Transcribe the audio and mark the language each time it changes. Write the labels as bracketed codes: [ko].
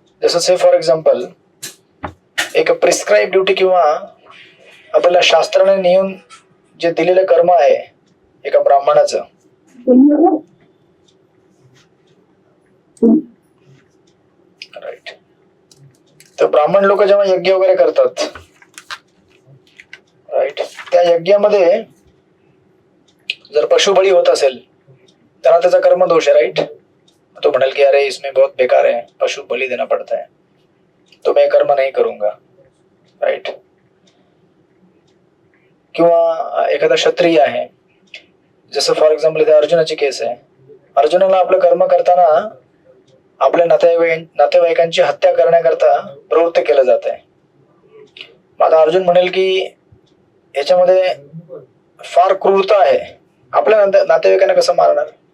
[mr] जसं से for example एक prescribe duty किंवा आपल्याला शास्त्राने नेऊन जे दिलेलं कर्म आहे एका ब्राह्मणाचं, राईट, तर ब्राह्मण लोक जेव्हा यज्ञ वगैरे करतात, राईट, त्या यज्ञामध्ये जर पशुबळी होत असेल तर त्याचा कर्म दोष आहे. [en] Right. [hi] तो म्हणाल की अरे इसमें बहुत बेकार है, पशु बलि देना पड़ता है, तो मैं कर्म नहीं करूंगा. [en] Right. [mr] किंवा एखादा क्षत्रिय आहे, जसं फॉर एक्झाम्पल इथे अर्जुनाची केस आहे. अर्जुनाला आपलं कर्म करताना आपल्या नातेवाईकांची हत्या करण्याकरता प्रवृत्त केलं जात आहे. आता अर्जुन म्हणेल की याच्यामध्ये फार क्रूरता आहे, आपल्या नातेवाईकांना कसं मारणार.